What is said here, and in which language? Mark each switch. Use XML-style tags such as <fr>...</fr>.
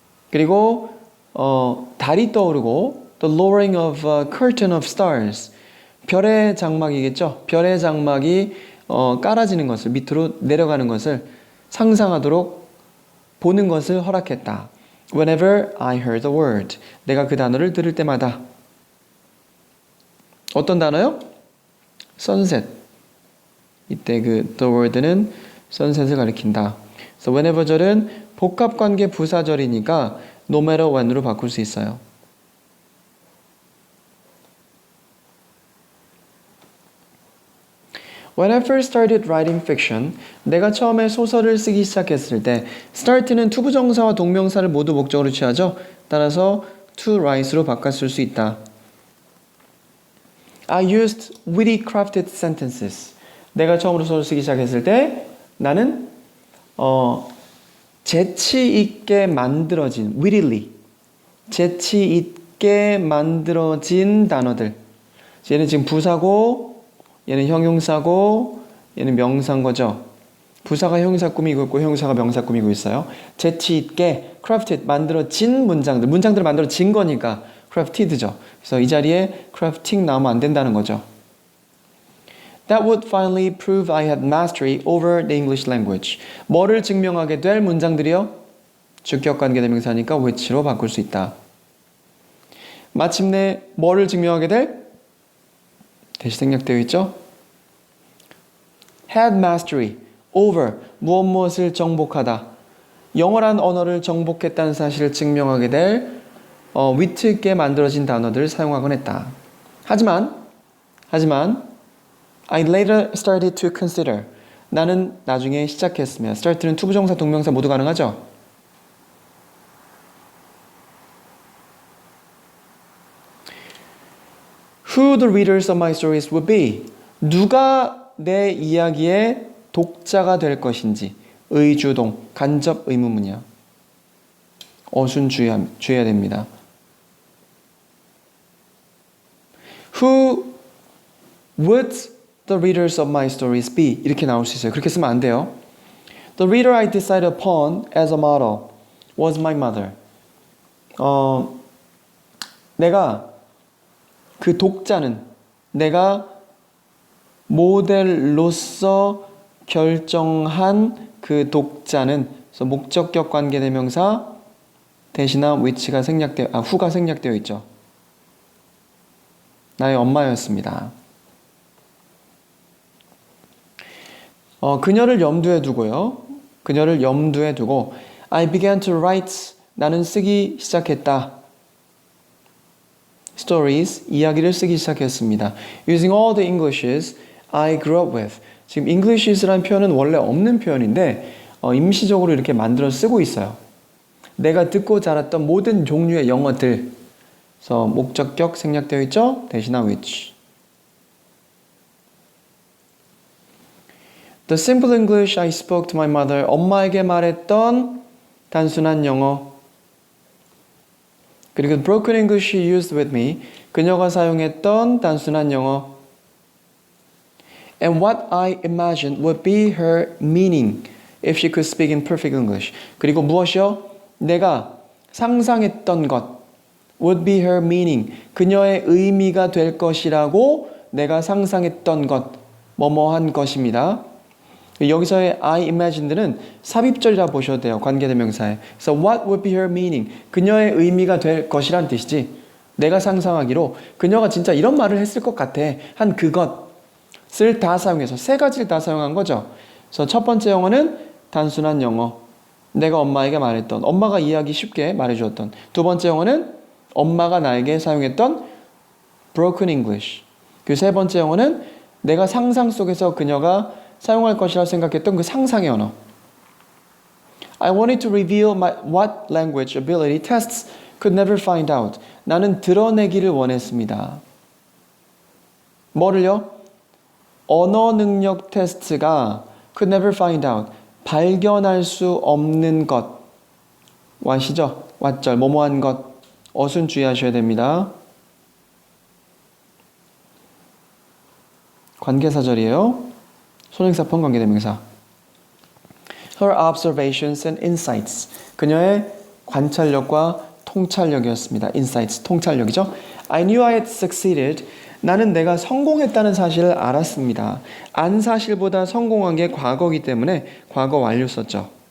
<ko>그리고 달이 떠오르고</ko> <en>the lowering of a curtain of stars.</en> <ko>별의 장막이겠죠. 별의 장막이 깔아지는 것을, 밑으로 내려가는 것을 상상하도록 보는 것을 허락했다.</ko> <en>Whenever I heard the word.</en> <ko>내가 그 단어를 들을 때마다. 어떤 단어요? sunset. 이때 the word는 sunset을 가리킨다. 그래서 whenever 절은 복합관계 부사절이니까</ko> <en>no matter when</en> <ko>으로 바꿀 수 있어요.</ko> <en>When I first started writing fiction,</en> <ko>내가 처음에 소설을 쓰기 시작했을 때 start는 투부정사와 동명사를 모두 목적으로 취하죠. 따라서 to write로 바꿨을 수 있다.</ko> <en>I used witty crafted sentences.</en> <ko>내가 처음으로 소설을 쓰기 시작했을 때 나는 재치 있게 만들어진 wittily, 재치 있게 만들어진 단어들. 얘는 지금 부사고, 얘는 형용사고, 얘는 명사인 거죠. 부사가 형용사 꾸미고 있고 형용사가 명사 꾸미고 있어요. 재치 있게 crafted, 만들어진 문장들을 만들어진 거니까 crafted죠. 그래서 이 자리에 crafting 나오면 안 된다는 거죠.</ko> <en>That would finally prove I had mastery over the English language.</en> <ko>뭐를 증명하게 될 문장들이요? 주격관계 대명사니까 which로 바꿀 수 있다. 마침내 뭐를 증명하게 될? 대시 생략되어 있죠? had mastery over 무엇을 정복하다. 영어란 언어를 정복했다는 사실을 증명하게 될 위트 있게 만들어진 단어들을 사용하곤 했다. 하지만</ko> <en>I later started to consider.</en> <ko>나는 나중에 시작했으며 start는 투부정사, 동명사 모두 가능하죠?</ko> <en>Who the readers of my stories would be.</en> <ko>누가 내 이야기의 독자가 될 것인지 의주동, 간접 의문문이야. 어순 주의해야 됩니다.</ko> <en>Who would the readers of my stories be?</en> <ko>이렇게 나올 수 있어요. 그렇게 쓰면 안 돼요.</ko> <en>The reader I decided upon as a model was my mother.</en> <ko>내가 그 독자는 내가 모델로서 결정한 그 독자는 그래서 목적격 관계대명사 대신한 which가 who가 생략되어 있죠. 나의 엄마였습니다. 그녀를 염두에 두고요. 그녀를 염두에 두고</ko> <en>I began to write.</en> <ko>나는 쓰기 시작했다. Stories, 이야기를 쓰기 시작했습니다.</ko> <en>Using all the Englishes I grew up with.</en> <ko>지금 Englishes라는 표현은 원래 없는 표현인데 임시적으로 이렇게 만들어 쓰고 있어요. 내가 듣고 자랐던 모든 종류의 영어들. 그래서 목적격 생략되어 있죠? 대신한 which.</ko> <en>The simple English I spoke to my mother.</en> <ko>엄마에게 말했던 단순한 영어. 그리고</ko> <en>the broken English she used with me.</en> <ko>그녀가 사용했던 단순한 영어.</ko> <en>And what I imagined would be her meaning if she could speak in perfect English.</en> <ko>그리고 무엇이요? 내가 상상했던 것.</ko> <en>would be her meaning.</en> <ko>그녀의 의미가 될 것이라고 내가 상상했던 것. 뭐뭐한 것입니다. 여기서의</ko> <en>I imagined</en> <ko>는 삽입절이라 보셔도 돼요. 관계대명사에. 그래서</ko> <en>what would be her meaning?</en> <ko>그녀의 의미가 될 것이란 뜻이지. 내가 상상하기로 그녀가 진짜 이런 말을 했을 것 같아. 한 그것을 다 사용해서 세 가지를 다 사용한 거죠. 그래서 첫 번째 영어는 단순한 영어. 내가 엄마에게 말했던, 엄마가 이해하기 쉽게 말해주었던. 두 번째 영어는 엄마가 나에게 사용했던 broken English. 그 세 번째 영어는 내가 상상 속에서 그녀가 사용할 것이라 생각했던 그 상상의 언어.</ko> <en>I wanted to reveal what language ability tests could never find out.</en> <ko>나는 드러내기를 원했습니다. 뭐를요? 언어 능력 테스트가</ko> <en>could never find out.</en> <ko>발견할 수 없는 것. 와시죠? 왓절, 뭐뭐한 것. 어순 주의하셔야 됩니다. 관계사절이에요. 손행사편 관계대명사.</ko> <en>Her observations and insights.</en> <ko>그녀의 관찰력과 통찰력이었습니다. insights, 통찰력이죠.</ko> <en>I knew I had succeeded.</en> <ko>나는 내가 성공했다는 사실을 알았습니다. 안 사실보다 성공한 게 과거이기 때문에 과거 완료 썼죠.</ko>